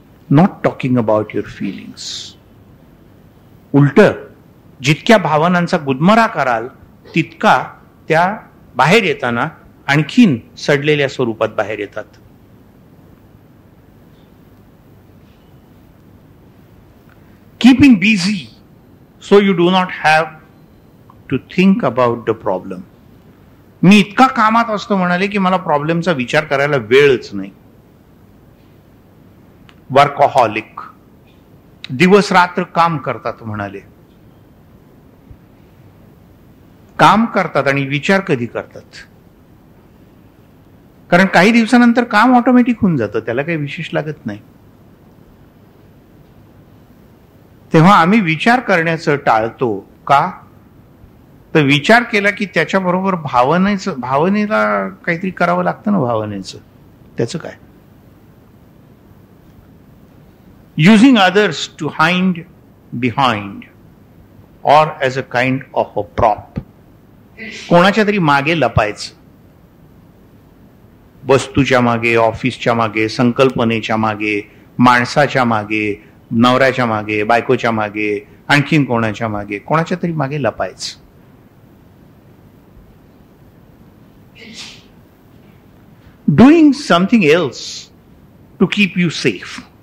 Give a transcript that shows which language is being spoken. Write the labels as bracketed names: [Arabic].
[English] Not talking about your feelings. [Marathi] उलट जितक्या भावनांचा गुदमरा कराल तितका त्या बाहेर येताना आणखीन सडलेल्या स्वरूपात बाहेर येतात. [English] Keeping busy so you do not have to think about the problem. [Marathi] मी इतका कामात असतो म्हणाले की मला प्रॉब्लेमचा विचार करायला वेळच नाही. वर्कहॉलिक, दिवस रात्र काम करतात म्हणाले. काम करतात आणि विचार कधी करतात. कारण काही दिवसानंतर काम ऑटोमॅटिक होऊन जातं, त्याला काही विशेष लागत नाही. तेव्हा आम्ही विचार करण्याचं टाळतो का, तर विचार केला की त्याच्याबरोबर भावनेला काहीतरी करावं लागतं ना. भावनेचं त्याचं काय. [English] Using others to hide behind or as a kind of a prop. [Marathi] कोणाच्या तरी मागे लपायचं. वस्तूच्या मागे, ऑफिसच्या मागे, संकल्पनेच्या मागे, माणसाच्या मागे, नवऱ्याच्या मागे, बायकोच्या मागे, आणखीन कोणाच्या मागे, कोणाच्या तरी मागे लपायचं. [English] Doing something else to keep you safe.